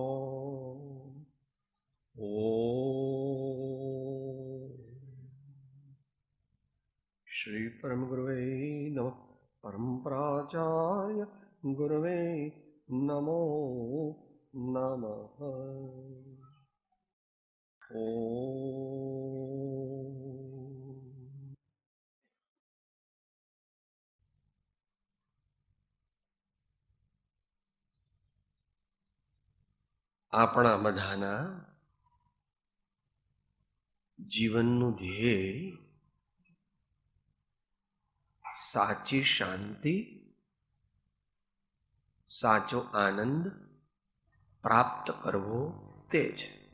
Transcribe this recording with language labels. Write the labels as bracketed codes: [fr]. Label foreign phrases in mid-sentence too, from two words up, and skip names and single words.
[sa] ओम श्री परम गुरुवे नमः। परम प्राचार्य गुरुवे नमो नमः। [gu] ओम આપણા બધાના જીવનનું ધ્યેય સાચી શાંતિ, સાચો આનંદ પ્રાપ્ત કરવો તે છે.